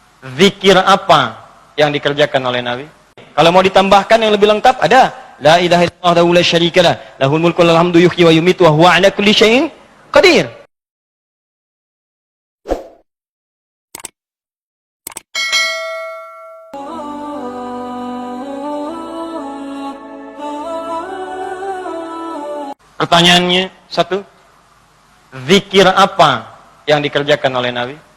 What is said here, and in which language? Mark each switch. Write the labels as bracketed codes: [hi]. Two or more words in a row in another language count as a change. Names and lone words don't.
[id] Zikir apa yang dikerjakan oleh Nabi? Kalau mau ditambahkan yang lebih lengkap ada [ar] لا إله إلا الله وحده لا شريك له له الملك والحمد يحيي ويميت وهو على كل شيء قدير. [id] Pertanyaannya satu, zikir apa yang dikerjakan oleh Nabi?